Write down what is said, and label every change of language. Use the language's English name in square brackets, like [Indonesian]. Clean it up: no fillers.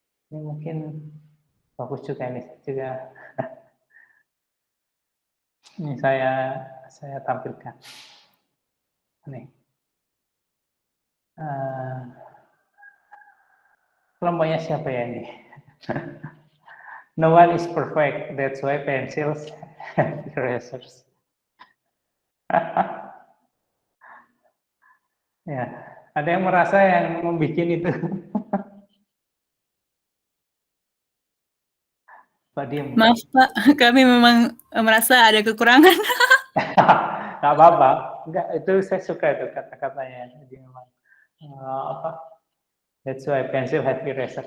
[Indonesian] Ini mungkin bagus juga ini juga. Ini saya tampilkan. Nih. Kelompoknya siapa ya ini? [English] No one is perfect, that's why pencils have erasers. [Indonesian] Ya, ada yang merasa yang membuat itu. Maaf Pak, kami memang merasa ada kekurangan. Nggak apa-apa, enggak, itu saya suka itu kata-katanya. Jadi memang [English] that's why pencil have eraser.